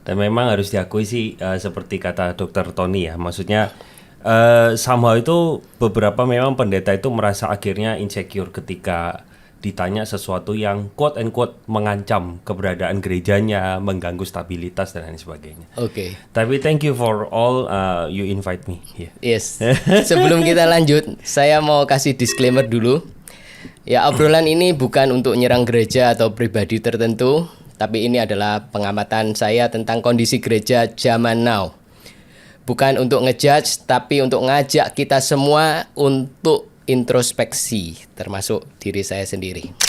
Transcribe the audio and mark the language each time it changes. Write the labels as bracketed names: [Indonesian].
[Indonesian] Dan memang harus diakui sih seperti kata Dr. Tony ya, maksudnya somehow itu beberapa memang pendeta itu merasa akhirnya insecure ketika ditanya sesuatu yang [English] quote and quote [Indonesian] mengancam keberadaan gerejanya, mengganggu stabilitas dan lain sebagainya. Oke. Tapi [English] thank you for all you invite me. Yeah. Yes. [Indonesian] Sebelum kita lanjut, saya mau kasih disclaimer dulu. Ya, obrolan ini bukan untuk nyerang gereja atau pribadi tertentu, tapi ini adalah pengamatan saya tentang kondisi gereja zaman now. Bukan untuk ngejudge, tapi untuk ngajak kita semua untuk introspeksi, termasuk diri saya sendiri.